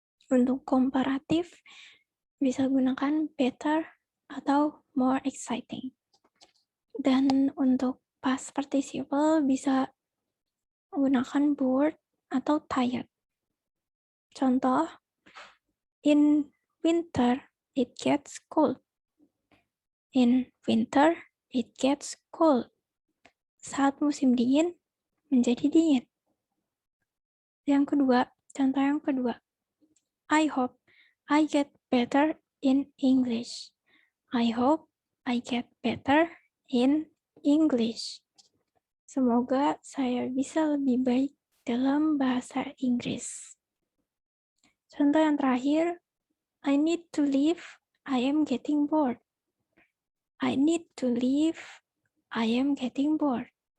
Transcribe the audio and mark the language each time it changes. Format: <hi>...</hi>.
<id>Untuk komparatif bisa gunakan better atau more exciting. Dan untuk past participle bisa menggunakan bored atau tired.</id> <en>Contoh, in winter it gets cold. In winter it gets cold.</en> <id>Saat musim dingin menjadi dingin. Yang kedua, contoh yang kedua,</id> <en>I hope I get better in English. I hope I get better in English.</en> <id>Semoga saya bisa lebih baik dalam bahasa Inggris. Contoh yang terakhir,</id> <en>I need to leave, I am getting bored. I need to leave. I am getting bored.</en>